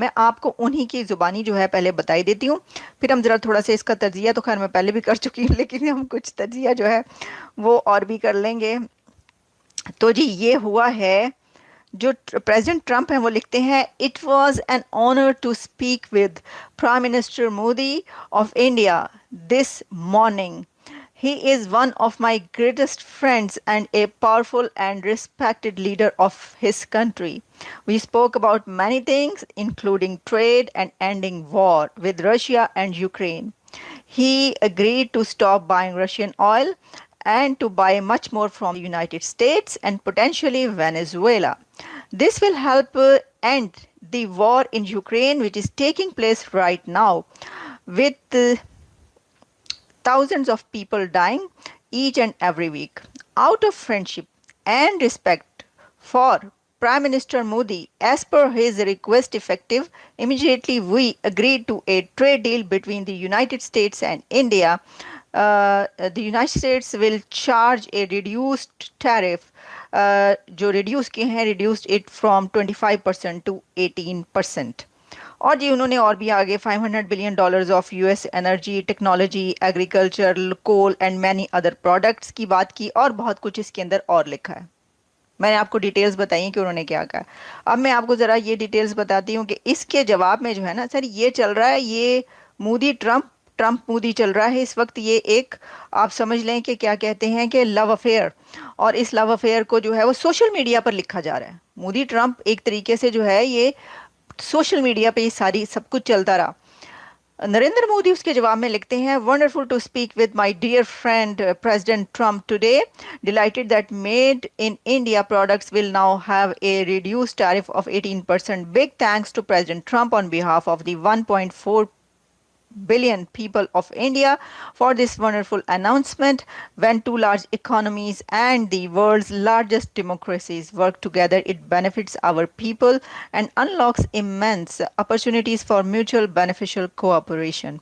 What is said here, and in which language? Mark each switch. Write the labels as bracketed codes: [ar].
[ur] میں آپ کو انہی کی زبانی جو ہے پہلے بتائی دیتی ہوں, پھر ہم ذرا تھوڑا سا اس کا تجزیہ, تو خیر میں پہلے بھی کر چکی ہوں لیکن ہم کچھ تجزیہ جو ہے وہ اور بھی کر لیں گے. تو جی یہ ہوا ہے, جو پریزیڈنٹ ٹرمپ ہیں وہ لکھتے ہیں, [en] It was an honour to speak with prime minister Modi of India this morning. He is one of my greatest friends and a powerful and respected leader of his country. We spoke about many things, including trade and ending war with Russia and Ukraine. He agreed to stop buying Russian oil and to buy much more from the United States and potentially Venezuela. This will help end the war in Ukraine, which is taking place right now, with thousands of people dying each and every week. Out of friendship and respect for Prime Minister Modi, as per his request effective, immediately we agreed to a trade deal between the United States and India. The United States will charge a reduced tariff, [ur] جو reduce کیے ہیں, [en] reduced it from 25% to 18%. [ur] اور جی انہوں نے اور بھی آگے [en] $500 billion of U S energy, technology, agriculture, coal and many other products [ur] کی بات کی, اور بہت کچھ اس کے اندر اور لکھا ہے. میں نے آپ کو ڈیٹیلز بتائی کہ انہوں نے کیا کہا. اب میں آپ کو ذرا یہ ڈیٹیلز بتاتی ہوں کہ اس کے جواب میں جو ہے نا سر, یہ چل رہا ہے, یہ مودی ٹرمپ مودی چل رہا ہے اس وقت. یہ ایک آپ سمجھ لیں کہ کیا کہتے ہیں کہ لو افیئر, اور اس لو افیئر کو جو ہے وہ سوشل میڈیا پر لکھا جا رہا ہے. مودی ٹرمپ ایک طریقے سے جو ہے یہ سوشل میڈیا پہ یہ ساری سب کچھ چلتا رہا. نریندر مودی اس کے جواب میں لکھتے ہیں, [en] Wonderful to speak with my dear friend president Trump today, delighted that made in India products will now have a reduce tariff of 18%. Big thanks to president Trump on behalf of the 1.4 billion people of India for this wonderful announcement. When two large economies and the world's largest democracies work together, it benefits our people and unlocks immense opportunities for mutual beneficial cooperation.